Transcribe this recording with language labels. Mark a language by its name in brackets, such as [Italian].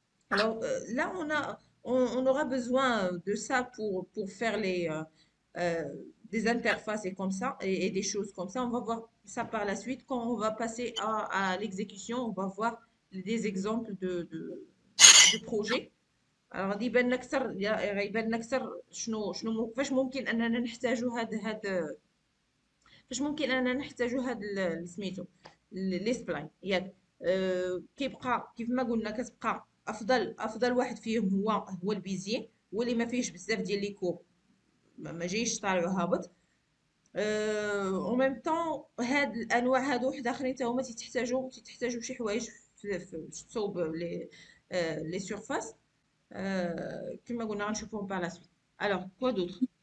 [French] Alors, là, on aura besoin de ça pour faire euh, des interfaces et comme ça, et des choses comme ça. On va voir ça par la suite. Quand on va passer à l'exécution, on va voir des exemples de projets. [Arabic] Alors غادي يبان لنا اكثر غيبان لنا اكثر فاش ممكن اننا نحتاجوا فاش ممكن اننا نحتاجوا سميتو لي سبلاين ياك. كيبقى كيف ما قلنا كتبقى افضل واحد فيهم هو البيزي، هو اللي ما فيهش بزاف ديال لي كور، ما جايش طالع وهابط. اون ميم طون هاد الانواع هادو واحد اخرين حتى هما تيتحتاجوا شي حوايج في تصوب لي سيرفاس. كما قلنا غنشوفوهم [French] par la suite. Alors, quoi d'autre?